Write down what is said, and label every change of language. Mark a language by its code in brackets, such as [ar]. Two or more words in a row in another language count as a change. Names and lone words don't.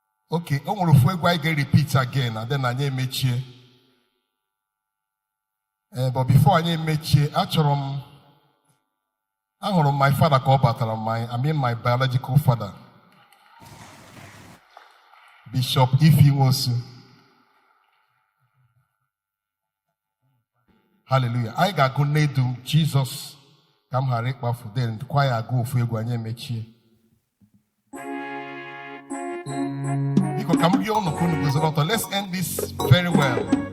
[ig] Okay, o nwere ofu egwu anyị ga- [en] repeat again, and then [ig] anyị emechie. Eh, but before anyị emechie, achọrọ m, ahụrụ m [en] my father [ig] ka ọ batara, [en] my, I mean my biological father, [ig] Bishop Ifi Nwosu. Hallelujah. Anyị ga-agụ n'edu m, Jesus, ka m ghara ịkpafu, then kwa ya agụ ofu egwu, anyị emechie. Biko, ka m rịọ unu ka unu guzoro ọtọ. [en] Let's end this very well.